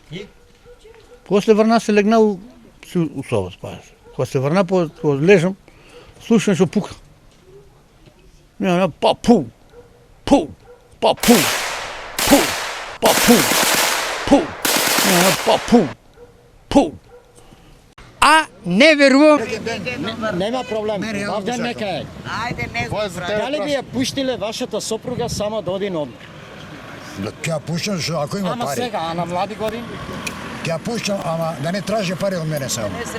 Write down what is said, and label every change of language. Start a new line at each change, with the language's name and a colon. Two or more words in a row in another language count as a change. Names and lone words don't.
Macedonian: После врна се легнал у соба спаваш. Кога се врна по лежам, слушам што пука. Не, па-пу, пу, па-пу, пу, па-пу, пу, па-пу, пу. А не верувам. Нема проблем. Овде нека е. Ајде, не Дали би ја пуштиле вашата сопруга само да оди на одмор? Ќе ја пуштам ако има Ама пари. сега, а на млади години? Ќе ја пуштам, ама да не тражи пари од мене само.